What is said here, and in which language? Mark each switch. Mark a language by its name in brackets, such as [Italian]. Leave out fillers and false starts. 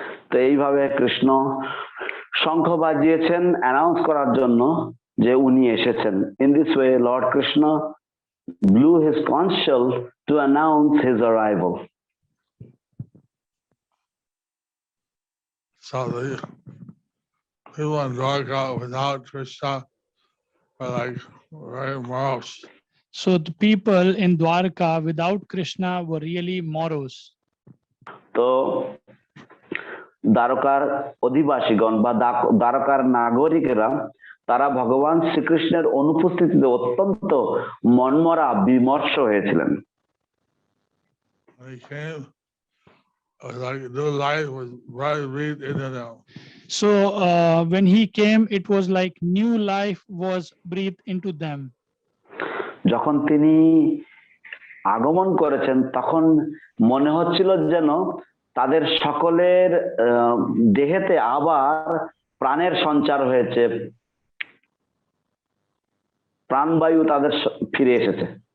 [Bangla] তো এইভাবে কৃষ্ণ শঙ্খ বাজিয়েছেন অ্যানাউন্স করার জন্য যে উনি এসেছেন। [English] In this way Lord Krishna blew his conch shell to announce his arrival. So the people in Dvārakā without Krishna are like very morose. So the people in Dvāraka without Krishna were really morose. [Bangla] তো দ্বারকার অধিবাসীগণ বা দ্বারকার নাগরিকেরা তারা ভগবান শ্রীকৃষ্ণের অনুপস্থিতিতে অত্যন্ত মনমরা বিমর্ষ হয়েছিলেন। [English] When he came, like new life was breathed into them. So when he came, it was like new life was breathed into them. [Bangla] যখন তিনি আগমন করেছেন তখন মনে হচ্ছিল যেন তাদের সকলের দেহেতে আবার প্রাণের সঞ্চার হয়েছে, প্রাণবায়ু তাদের ফিরে এসেছে।